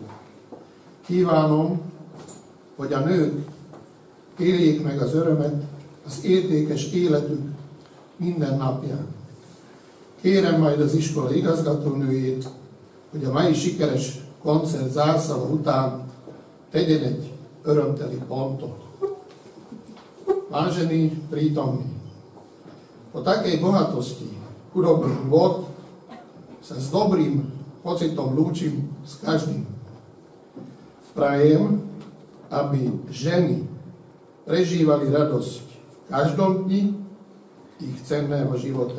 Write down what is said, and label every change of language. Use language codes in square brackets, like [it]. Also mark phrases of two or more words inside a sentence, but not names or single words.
[hu] Kívánom, hogy a nők éljék meg az örömet az értékes életük minden napján. Kérem majd az iskola igazgatónőjét, hogy a mai sikeres koncert zárszava után tegyen egy örömteli pontot. [sk] Vážení prítomní, po takej bohatosti hudobných vôd sa s dobrým pocitom lúčim s každým. Prajem, aby ženy prežívali radosť v každom dni ich cenného života.